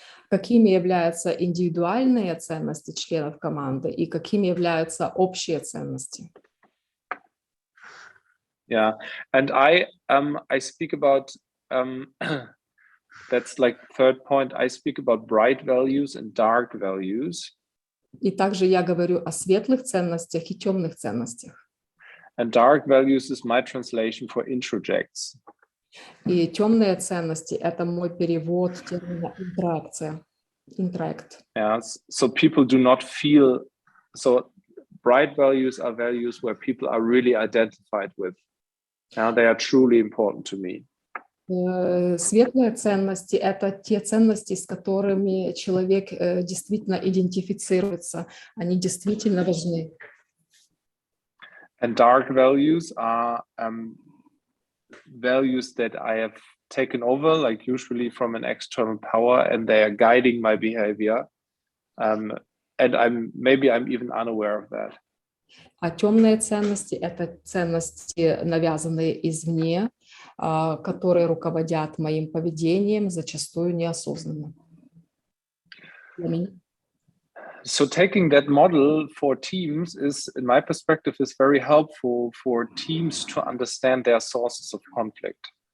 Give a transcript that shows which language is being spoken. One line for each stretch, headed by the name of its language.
Russian: Какими являются индивидуальные ценности членов команды и какими являются общие ценности?
English: Yeah, and I speak about that's like third point. I speak about bright values and dark values.
Russian: И также я говорю о светлых ценностях и темных ценностях.
English: And dark values is my translation for introjects.
Russian: И темные ценности – это мой перевод термина интеракция.
English: Interact. Yeah, so people do not feel. So bright values are values where people are really identified with. Now they are truly important to me.
Russian: Светлые ценности – это те ценности, с которыми человек действительно идентифицируется. Они действительно важны.
English: And dark values are values that I have taken over, like usually from an external power, and they are guiding my behavior. And I'm even unaware of that.
Russian: А темные ценности – это ценности, навязанные извне, которые руководят моим поведением, зачастую неосознанно.
English: So taking that model for teams is, in my perspective, is very helpful for teams to understand their sources of conflict.